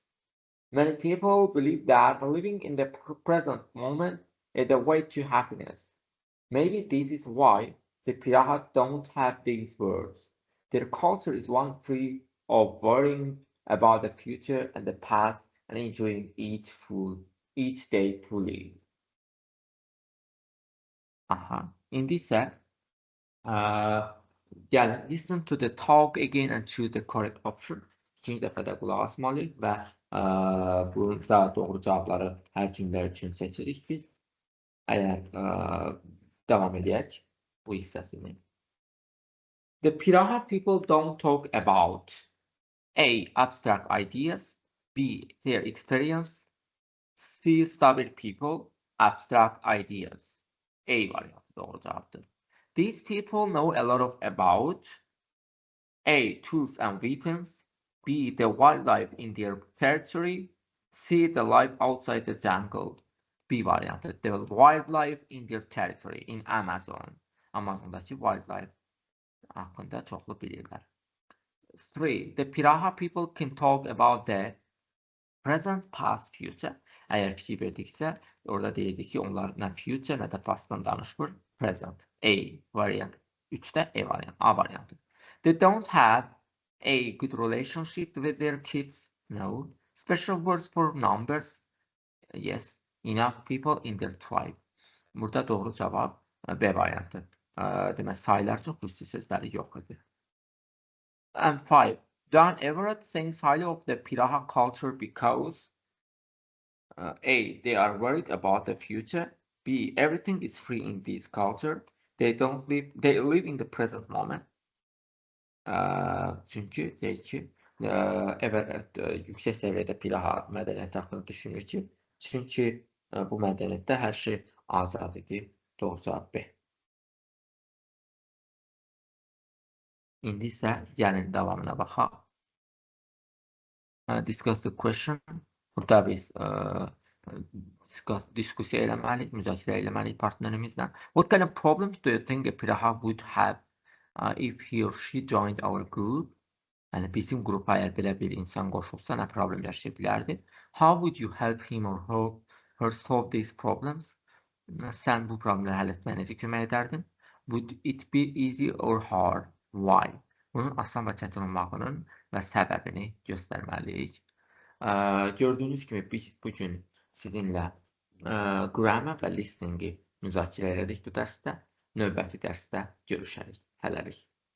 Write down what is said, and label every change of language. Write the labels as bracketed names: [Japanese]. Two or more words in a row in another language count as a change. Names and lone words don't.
[English] Many people believe that living in the present moment is the way to happiness. Maybe this is why the Piraha don't have these words. Their culture is one free of worrying about the future and the past and enjoying each day fully. [Azerbaijani] İndi isə gəlin, [English] listen to the talk again and choose the correct option. [Azerbaijani] İkinci dəfə də qulaq asmalıyıq və burada doğru cavabları hər cümlə üçün seçirik biz. Əgər devam edək bu hissəsini. [English] The Piraha people don't talk about A. Abstract ideas, B. Their experience, C. Stubborn people, abstract ideas. [Azerbaijani] A variantı doğru cavabdır. [English] These people know a lot about A. Tools and weapons, B. The wildlife in their territory, C. The life outside the jungle. [Azerbaijani] B variantı. [English] The wildlife in their territory in Amazon. [Azerbaijani] Amazondakı wildlife haqqında çoxlu bilirlər. 3. [English] The Piraha people can talk about the present, past, future. [Azerbaijani] Əgər fikir verdiksə, orada deyildik ki, onlar nə future, nə də pastdan danışmır. Present. A variant. 3-də E variant. A variantı. [English] They don't have a good relationship with their kids. No. Special words for numbers. Yes. Enough people in their tribe. [Azerbaijani] Burada doğru cavab B variantı. Demək, sayılar çox, üstü sözləri yox idi. [English] And 5. Don Everett thinks highly of the Piraha culture because A. They are worried about the future. B. Everything is free in this culture. They live in the present moment. [Azerbaijani] Çünki deyək ki, Everett yüksək səviyyədə Piraha mədəniyyəti haqqında düşünür ki, çünki bu mədəniyyətdə hər şey azad idi. Doğru cavab B. İndi isə gəlin davamına baxaq. [English] Discuss the question. [Azerbaijani] Burada biz diskusiya eləməliyik, müzakirə eləməliyik partnerimizlə. [English] What kind of problems do you think a Piraha would have if he or she joined our group? [Azerbaijani] Yəni bizim qrupa əgər belə bir insan qoşulsa, nə problem yaşaya bilərdi? [English] How would you help him or her solve these problems? [Azerbaijani] Sən bu problemləri həll etməyə necə kömək edərdin? [English] Would it be easy or hard? Why? [Azerbaijani] Bunun asan və çətin olmağının və səbəbini göstərməliyik. Gördüyünüz kimi biz bugün sizinlə grammar və listeningi müzakirə elədik bu dərsdə. Növbəti dərsdə görüşərik. Hələlik.